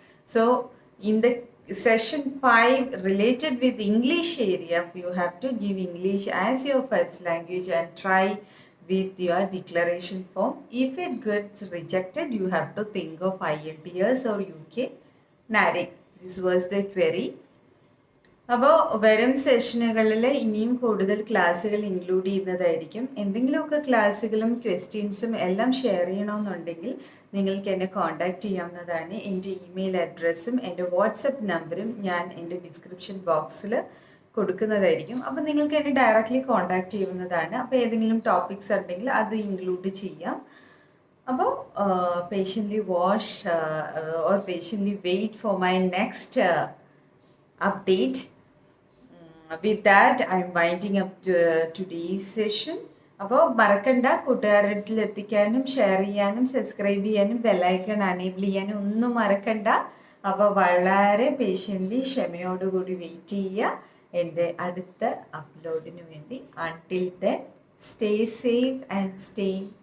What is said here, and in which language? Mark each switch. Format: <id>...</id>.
<en>So in the session 5 related with English area, you have to give English as your first language and try with your declaration form. If it gets rejected, you have to think of IELTS or UK NARIC. This was the query.</en> <ml>അപ്പോൾ വരും സെഷനുകളിൽ ഇനിയും കൂടുതൽ ക്ലാസ്സുകൾ include ചെയ്യുന്നതായിരിക്കും. എന്തെങ്കിലുമൊക്കെ ക്ലാസ്സുകളും ക്വസ്റ്റ്യൻസും എല്ലാം ഷെയർ ചെയ്യണമെന്നുണ്ടെങ്കിൽ നിങ്ങൾക്ക് എന്നെ കോൺടാക്റ്റ് ചെയ്യാവുന്നതാണ്. എൻ്റെ ഇമെയിൽ അഡ്രസ്സും എൻ്റെ വാട്സപ്പ് നമ്പറും ഞാൻ എൻ്റെ ഡിസ്ക്രിപ്ഷൻ ബോക്സിൽ കൊടുക്കുന്നതായിരിക്കും. അപ്പോൾ നിങ്ങൾക്ക് എന്നെ ഡയറക്റ്റ്ലി കോൺടാക്റ്റ് ചെയ്യാവുന്നതാണ്. അപ്പോൾ ഏതെങ്കിലും ടോപ്പിക്സ് ഉണ്ടെങ്കിൽ അത് ഇൻക്ലൂഡ് ചെയ്യാം. അപ്പോൾ</ml> <en>Patiently watch or patiently wait for my next update. With that, I'm winding up today's session.</en> <ml>അപ്പോൾ മറക്കണ്ട, കൂട്ടുകാരുടെ എത്തിക്കാനും ഷെയർ ചെയ്യാനും സബ്സ്ക്രൈബ് ചെയ്യാനും ബെല്ലൈക്കൺ അനേബിൾ ചെയ്യാനും ഒന്നും മറക്കണ്ട. അപ്പോൾ വളരെ പേഷ്യൻ്റ്ലി ക്ഷമയോടുകൂടി വെയിറ്റ് ചെയ്യുക എൻ്റെ അടുത്ത അപ്ലോഡിന് വേണ്ടി.</ml> <en>Until then, stay safe and stay</en>